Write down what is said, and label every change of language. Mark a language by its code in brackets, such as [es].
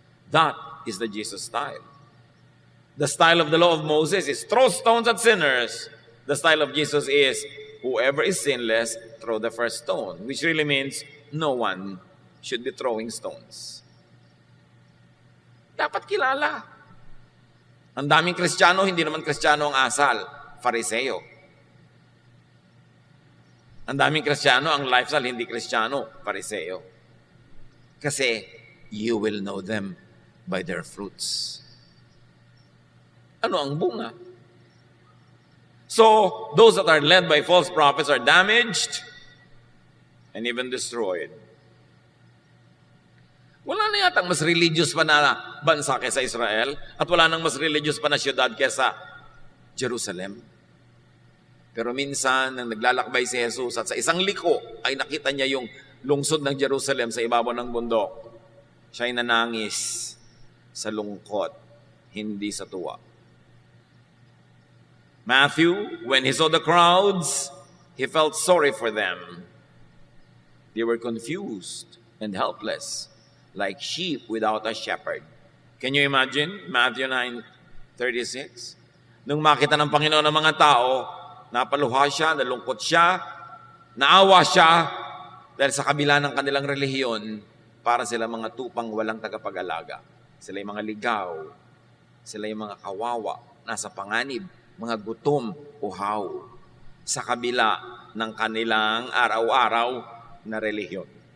[en] That is the Jesus style. The style of the law of Moses is throw stones at sinners. The style of Jesus is whoever is sinless, throw the first stone, which really means no one should be throwing stones. [tl] Dapat kilala. Ang daming Kristiyano, hindi naman Kristiyano ang asal, Fariseo. Ang daming Kristiyano, ang lifestyle, hindi Kristiyano, Fariseo. [en] Kasi, you will know them by their fruits. [tl] Ano ang bunga? [en] So, those that are led by false prophets are damaged and even destroyed. [tl] Wala na yatang mas religious pa na bansa kaysa Israel at wala nang mas religious pa na syudad kaysa Jerusalem. Pero minsan, nang naglalakbay si Jesus at sa isang liko ay nakita niya yung lungsod ng Jerusalem sa ibabaw ng bundok. Siya ay nanangis sa lungkot, hindi sa tuwa. [en] Matthew, when he saw the crowds, he felt sorry for them. They were confused and helpless, like sheep without a shepherd. Can you imagine? Matthew 9:36. [tl] Nung makita ng Panginoon ng mga tao, napaluha siya, nalungkot siya, naawa siya, dahil sa kabila ng kanilang relihiyon, para sila mga tupang walang tagapag-alaga. Sila yung mga ligaw, sila yung mga kawawa, nasa panganib, mga gutom, uhaw, sa kabila ng kanilang araw-araw na relihiyon.